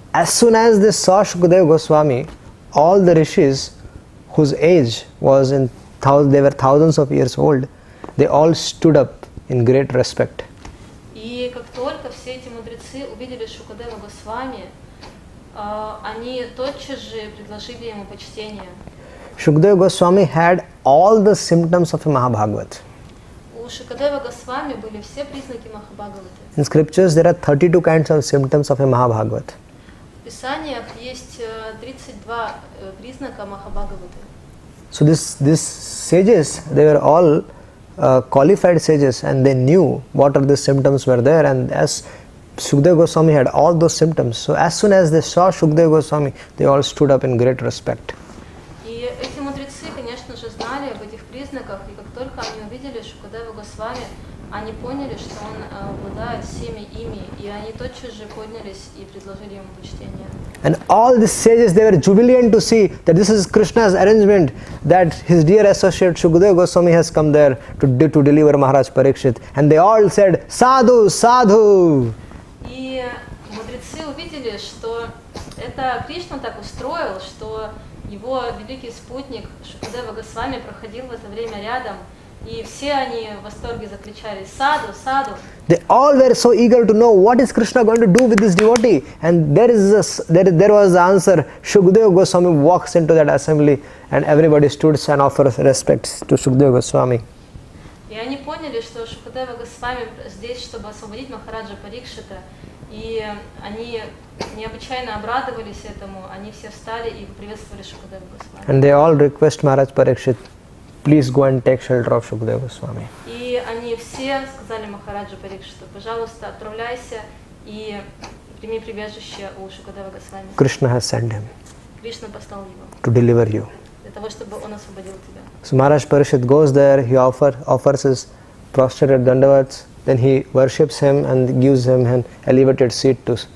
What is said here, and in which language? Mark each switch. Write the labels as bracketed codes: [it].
[en] As soon as they saw Shukadeva Goswami, all the rishis whose age was they were thousands of years old, they all stood up in great respect. [ru] И как только все эти мудрецы увидели Шукадева Госвами, они тотчас же предложили ему почтение. [en] Shukadeva Goswami had all the symptoms of a Mahabhagavat. [ru] У Шукадева Госвами были все признаки Махабхагаваты. [en] In scriptures there are 32 kinds of symptoms of a Mahabhagavat. [ru] В Писаниях есть 32 признака Махабхагаваты. [en] So these sages, they were all qualified sages, and they knew what are the symptoms were there, and as Shukadeva Goswami had all those symptoms, so as soon as they saw Shukadeva Goswami, they all stood up in great respect. [ru] И эти мудрецы, конечно же, знали об этих признаках, и как только они увидели Шукадева Госвами, они поняли, что он обладает всеми ими, и они тотчас же поднялись и предложили ему почтение. [en] And all the sages, they were jubilant to see that this is Krishna's arrangement, that his dear associate Shukadeva Goswami has come there to deliver Maharaj Parikshit, and they all said, Sadhu, Sadhu. [ru] И мудрецы увидели увидели, что это Кришна так устроил, что его великий спутник Шукадева Госвами проходил в это время рядом, и все они в восторге закричали «Саду, саду!». [en] They all were so eager to know what is Krishna going to do with this devotee. And there was the answer. Shukadeva Goswami walks into that assembly and everybody stood and offers respects to Shukadeva Goswami. [ru] И они поняли, что Шукадева Госвами здесь, чтобы освободить Махараджа Парикшита, и они необычайно обрадовались этому, они все встали и приветствовали Шукадева Госвами. [en] And they all request Maharaj Parikshit, please go and take shelter of Shukadeva Goswami. [ru] И они все сказали Махараджу Парикшиту, пожалуйста, отправляйся и прими прибежище у Шукадева Госвами. [en] Krishna has sent him [ru] Кришна послал его [en] to deliver you. [ru] для того, чтобы он освободил тебя. [en] So Maharaj Parikshit goes there, he offers his prostrated dandavats, then he worships him and gives him an elevated seat.